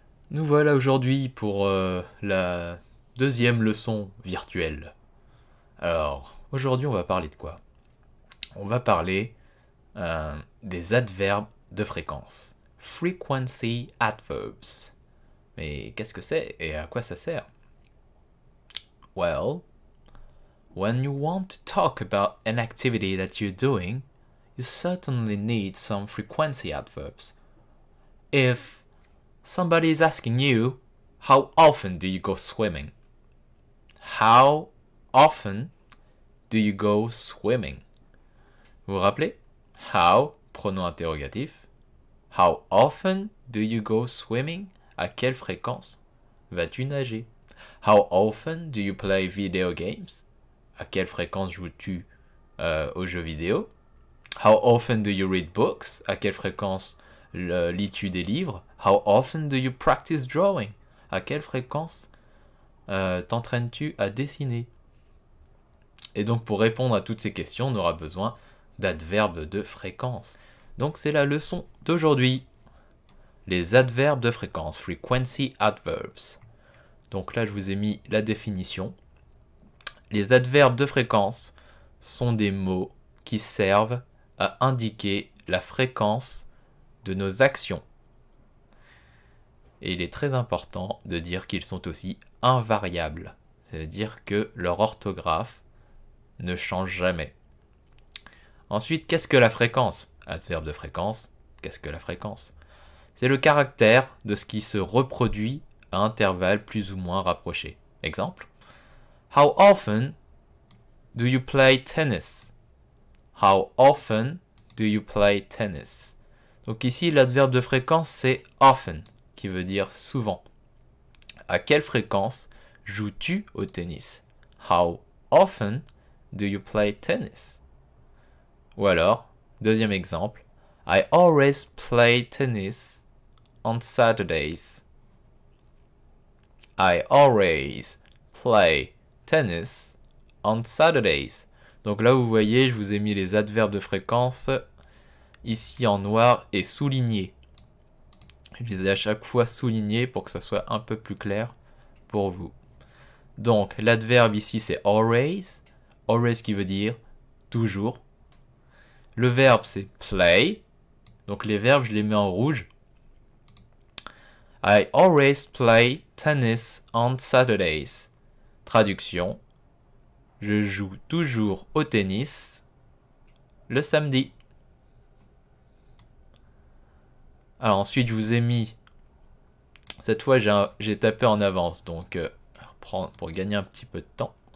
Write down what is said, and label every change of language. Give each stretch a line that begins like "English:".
French: Nous voilà aujourd'hui pour la deuxième leçon virtuelle. Alors, aujourd'hui on va parler de quoi? On va parler des adverbes de fréquence.
English: Frequency adverbs.
French: Mais qu'est-ce que c'est et à quoi ça sert?
English: Well, when you want to talk about an activity that you're doing, you certainly need some frequency adverbs. If somebody is asking you, how often do you go swimming? How often do you go swimming?
French: Vous vous rappelez?
English: How,
French: pronom interrogatif.
English: How often do you go swimming?
French: À quelle fréquence vas-tu nager?
English: How often do you play video games?
French: À quelle fréquence joues-tu aux jeux vidéo?
English: How often do you read books?
French: À quelle fréquence lis-tu des livres?
English: How often do you practice drawing?
French: À quelle fréquence t'entraînes-tu à dessiner? Et donc pour répondre à toutes ces questions, on aura besoin d'adverbes de fréquence. Donc c'est la leçon d'aujourd'hui. Les adverbes de fréquence,
English: frequency adverbs.
French: Donc là je vous ai mis la définition. Les adverbes de fréquence sont des mots qui servent à indiquer la fréquence de nos actions. Et il est très important de dire qu'ils sont aussi invariables. C'est-à-dire que leur orthographe ne change jamais. Ensuite, qu'est-ce que la fréquence? Adverbe de fréquence, qu'est-ce que la fréquence? C'est le caractère de ce qui se reproduit à intervalles plus ou moins rapprochés. Exemple.
English: How often do you play tennis? How often do you play tennis?
French: Donc ici, l'adverbe de fréquence, c'est often, qui veut dire souvent. À quelle fréquence joues-tu au tennis?
English: How often do you play tennis?
French: Ou alors, deuxième exemple,
English: I always play tennis on Saturdays. I always play tennis on Saturdays.
French: Donc là, vous voyez, je vous ai mis les adverbes de fréquence ici en noir et soulignés. Je les ai à chaque fois soulignés pour que ça soit un peu plus clair pour vous. Donc, l'adverbe ici, c'est always. Always qui veut dire toujours. Le verbe, c'est play. Donc, les verbes, je les mets en rouge.
English: I always play tennis on Saturdays.
French: Traduction. Je joue toujours au tennis le samedi. Alors ensuite, je vous ai mis, cette fois j'ai tapé en avance, donc pour gagner un petit peu de temps.